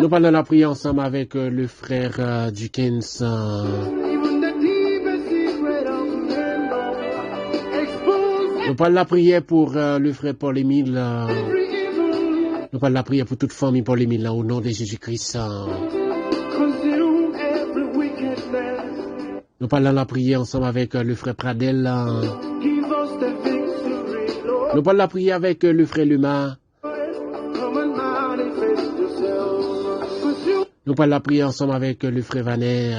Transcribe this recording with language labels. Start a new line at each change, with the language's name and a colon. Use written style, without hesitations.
French: Nous parlons la prière ensemble avec le frère Dukins.
English: Even the deepest secret of men, Lord. Expose
French: Nous parlons la prière pour le frère Paul-Émile.
English: every evil.
French: Nous parlons la prière pour toute famille Paul-Émile au nom de Jésus-Christ.
English: Consume every wickedness.
French: Nous parlons la prière ensemble avec le frère Pradel.
English: Give us the victory, Lord.
French: Nous parlons la prière avec le frère Luma.
English: Come and manifest yourself. Consume
French: Nous parlons la prière ensemble avec le frère Vanet.